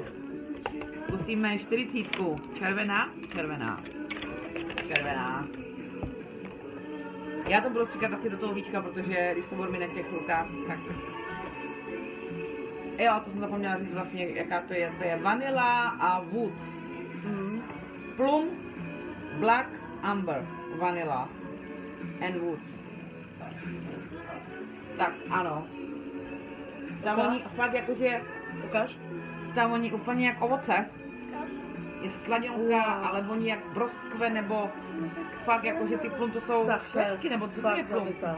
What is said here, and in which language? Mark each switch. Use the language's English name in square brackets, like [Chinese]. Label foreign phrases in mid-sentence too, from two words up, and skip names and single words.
[Czech] Zkusíme 40. Červená. Já to budu stříkat asi do toho víčka, protože když to budu mít na těch rukách, tak... Jo, to jsem zapomněla říct vlastně, jaká to je. To je vanila a wood. [English] Plum, black, amber, vanilla and wood. [Czech] Tak, ano. Ta voní fakt jakože... Ukáž? Ta voní úplně jak ovoce. Je sladionká, ale voní jak broskve, nebo fakt jakože ty plum to jsou švestky, nebo co to je plum?